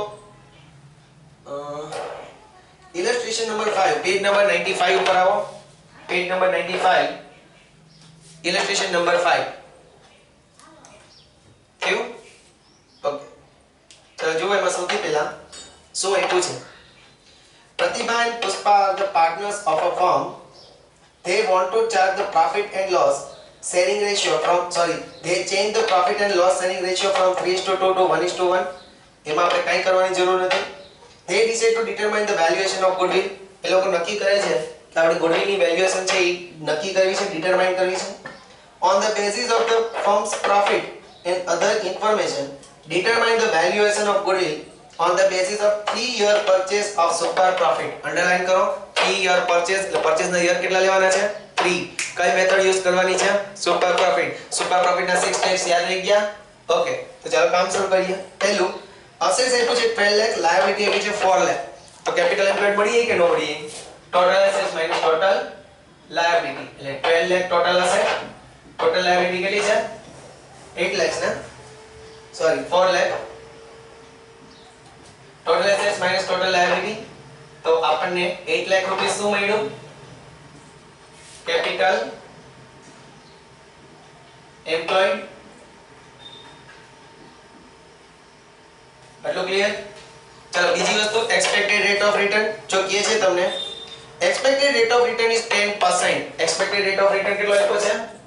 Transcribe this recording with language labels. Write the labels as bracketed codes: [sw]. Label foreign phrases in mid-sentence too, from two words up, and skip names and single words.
[en] illustration number 5 page number 95 [gu] ઉપર આવો [en] page number 95 illustration number 5 [gu] કેવું ઓકે ચલો જો એમાં સૌથી પહેલા શું આપ્યું છે [en] Pratibha and Puspa are the partners of a firm. They want to charge the profit and loss sharing ratio they change the profit and loss sharing ratio from 3:2 to 1:1. [gu] એમાં આપણે કંઈ કરવાની જરૂર નથી. [en] They decide to determine the valuation of goodwill. [gu] એ લોકો નક્કી કરે છે કે આપણે goodwill ની વેલ્યુએશન છે એ નક્કી કરવી છે ડિટરમાઇન કરવી છે. [en] On the basis of the firm's profit and other information, determine the valuation of goodwill on the basis of 3-year purchase of super profit. [gu] Underline કરો [en] 3-year purchase [gu] એટલે purchase ના year કેટલા લેવાના છે 3. કઈ મેથડ યુઝ કરવાની છે [en] super profit [gu] ના 6 સ્ટેપ્સ યાદ રહી ગયા ઓકે તો ચાલો કામ શરૂ કરીએ પહેલું assets આપ્યું છે 12 લાખ liability આપ્યું છે 4 લાખ તો [en] capital employed [gu] મળી કે ન મળી [en] total assets minus total liability [gu] એટલે 12 લાખ [en] total asset total liability [gu] કેટલી છે 8 લાખ ને સોરી 4 લાખ [en] total assets minus total liability [gu] તો આપણને 8 લાખ રૂપિયા શું મળ્યું [en] capital employed [gu] આટલું ક્લિયર ચલો બીજી વસ્તુ [en] expected rate of return [gu] જો કહે છે તમને [en] expected rate of return is 10% expected rate of return [gu] કેટલો આપ્યો છે